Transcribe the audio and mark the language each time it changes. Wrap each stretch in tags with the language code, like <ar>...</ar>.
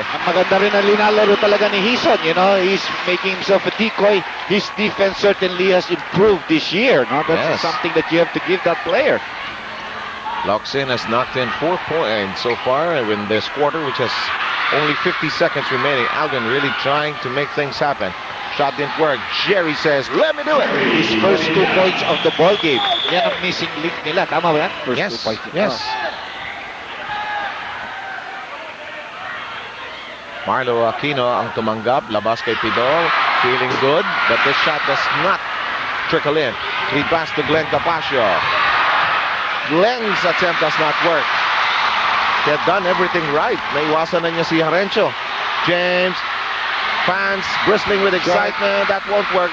<tl>Ang maganda rin ang linalaro talaga ni Hison.</tl> <en>He's making himself a decoy. His defense certainly has improved this year. No? That's something that you have to give that player. Locsin has knocked in 4 points so far in this quarter, which has only 50 seconds remaining. Alvin really trying to make things happen. Shot didn't work. Jerry says, let me do it. His first 2 points of the ball game.</en> <tl>Yan ang missing link nila. Tama ba yan? First</tl> <en>Yes, 2 points. yes.</en> <tl>Marlo Aquino ang tumanggap. Labas kay Pidol.</tl> <en>Feeling good, but this shot does not trickle in. He pass to Glenn Capacio. Glenn's attempt does not work. He had done everything right.</en> <tl>Naiwasan na niya si Harencio.</tl> <en>James, fans bristling with excitement. That won't work.</en>